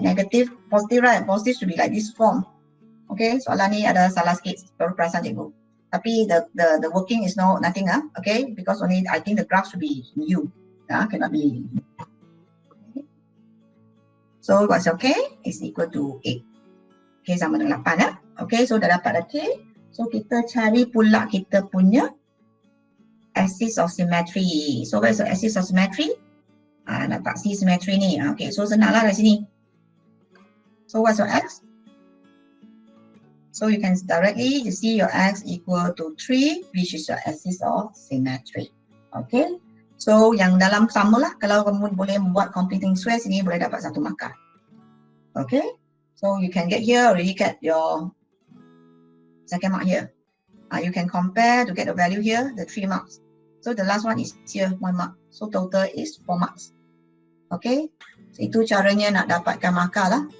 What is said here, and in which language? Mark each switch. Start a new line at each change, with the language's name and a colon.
English: Negative, positive, right? Positive should be like this form. Okay,
Malay: soalan ni ada salah sikit, baru perasan cikgu. Tapi
English: the working is nothing okay, because only I think the graph should be U. Cannot be. Okay. So what's your K is equal to 8.
Malay: K sama dengan 8 Okay, so dah dapat dah K. So kita cari pula kita punya axis of symmetry.
English: So where's the axis of symmetry?
Malay: Nampak C symmetry ni. Okay, so senanglah dari sini.
English: So what's your X? So you can directly see your X equal to 3, which is your axis of symmetry. Okay.
Malay: So yang dalam sama lah, kalau kamu boleh membuat completing square sini boleh dapat 1 markah. Okay.
English: So you can get here, already get your second mark here. You can compare to get the value here, the 3 marks. So the last one is here, 1 mark. So total is 4 marks. Okay.
Malay: So itu caranya nak dapatkan markah lah.